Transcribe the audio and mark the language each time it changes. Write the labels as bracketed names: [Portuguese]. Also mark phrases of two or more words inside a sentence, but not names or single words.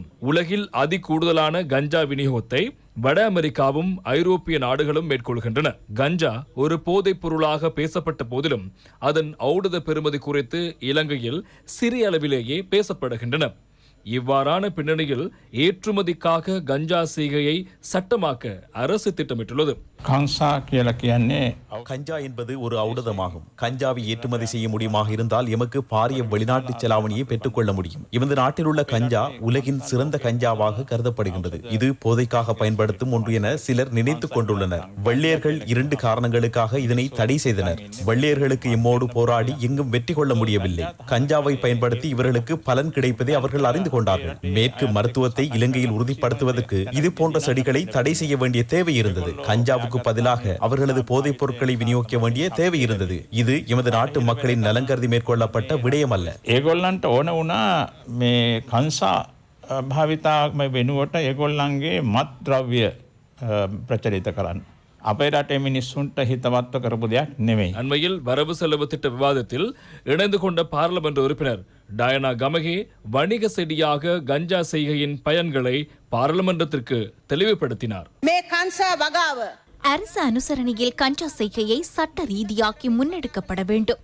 [Tamil] உலகில் அதிகூடுதலான கஞ்சா விநியோகத்தை வட அமெரிக்காவும் ஐரோப்பிய நாடுகளும் மேற்கொள்கின்றன. கஞ்சா ஒரு போதைப் பொருளாக பேசப்பட்ட போதிலும் அதன் ஔடத பெறுமதி குறித்து இலங்கையில் சிறிய அளவிலேயே பேசப்படுகின்றன. இவ்வாறான பின்னணியில் ஏற்றுமதிக்காக கஞ்சா செய்கையை சட்டமாக்க அரசு திட்டமிட்டுள்ளது. [Sinhala] කංසා කියලා කියන්නේ [Tamil] கஞ்சா என்பது ஒரு ஔடதமாகும். கஞ்சாவை ஏற்றுமதி செய்ய முடியுமாக இருந்தால் எமக்கு பாரிய வெளிநாட்டு செலாவணியை பெற்றுக்கொள்ள முடியும். எமது நாட்டில் உள்ள கஞ்சா உலகின் சிறந்த கஞ்சாவாக கருதப்படுகின்றது. இது போதைக்காக பயன்படுத்தும் ஒன்று என சிலர் நினைத்துக் கொண்டுள்ளனர். வெள்ளையர்கள் 2 காரணங்களுக்காக இதனை தடை செய்தனர். வெள்ளையர்களுக்கு எம்மோடு போராடி எங்கும் வெற்றி கொள்ள முடியவில்லை. கஞ்சாவை பயன்படுத்தி இவர்களுக்கு பலன் கிடைப்பதை அவர்கள் அறிந்து கொண்டார்கள். மேற்கு மருத்துவத்தை இலங்கையில் உறுதிப்படுத்துவதற்கு இது போன்ற செடிகளை தடை செய்ய வேண்டிய தேவை இருந்தது. கஞ்சாவுக்கு பதிலாக அவர்களது போதைப் பொருட்களை விநியோகிக்க வேண்டிய தேவை இருந்தது. இது எமது நாட்டு மக்களின் நலன் கருதி மேற்கொள்ளப்பட்ட விடயம் அல்ல. [Sinhala] ඒගොල්ලන්ට ඕන වුණා මේ කංසා භාවිතාම වෙනුවට ඒගොල්ලන්ගේ මත් ද්‍රව්‍ය ප්‍රචලිත කරන්න. අපේ රටේ මිනිස්සුන්ට හිතවත්ව කරපු දෙයක් නෙමෙයි. [Tamil] அண்மையில் வரவு செலவு திட்ட விவாதத்தில் இணைந்து கொண்ட பாராளுமன்ற உறுப்பினர் டயனா கமகே வணிக செடியாக கஞ்சா செய்கையின் பயன்களை பாராளுமன்றத்திற்கு தெளிவுபடுத்தினார். அரசு அனுசரணையில் கஞ்சா செய்கையை சட்ட ரீதியாக்கி முன்னெடுக்கப்பட வேண்டும்.